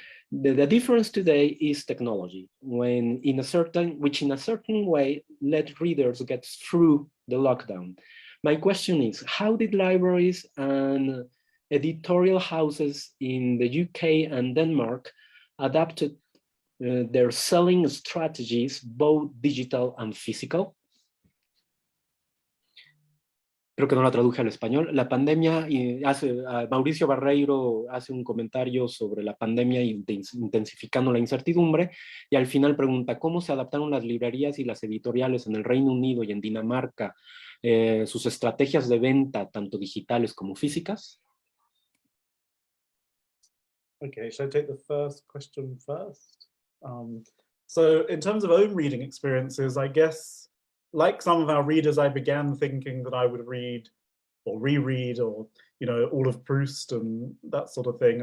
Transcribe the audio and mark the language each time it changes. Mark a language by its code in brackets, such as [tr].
[en] The difference today is technology, which in a certain way let readers get through the lockdown. My question is, how did libraries and editorial houses in the UK and Denmark adapted their selling strategies, both digital and physical? [es] Creo que no la traduje al español. La pandemia, Mauricio Barreiro hace un comentario sobre la pandemia intensificando la incertidumbre, y al final pregunta cómo se adaptaron las librerías y las editoriales en el Reino Unido y en Dinamarca, sus estrategias de venta, tanto digitales como físicas. [en] Okay, should I take the first question first? So in terms of own reading experiences, I guess, like some of our readers, I began thinking that I would read or reread or, you know, all of Proust and that sort of thing.